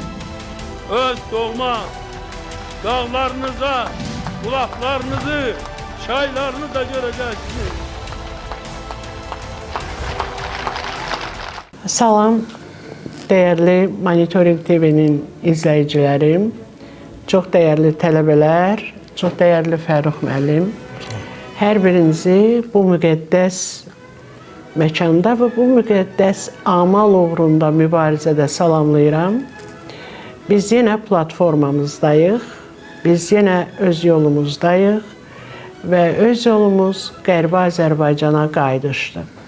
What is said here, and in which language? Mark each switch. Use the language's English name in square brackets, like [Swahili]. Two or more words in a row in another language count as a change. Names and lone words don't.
[Turkish] Öz doğma dağlarınıza, bulaklarınızı, çaylarını da göreceksiniz. Salam, değerli Monitoring TV'nin izleyicilerim, çok değerli tələbələr, çox değerli Fərrux müəllim. [Azerbaijani] Hər birinizi bu müqəddəs məkanda və bu müqəddəs amal uğrunda mübarizədə salamlayıram. Biz yenə platformamızdayıq, biz yenə öz yolumuzdayıq və öz yolumuz Qərbi Azərbaycana qayıdışdır.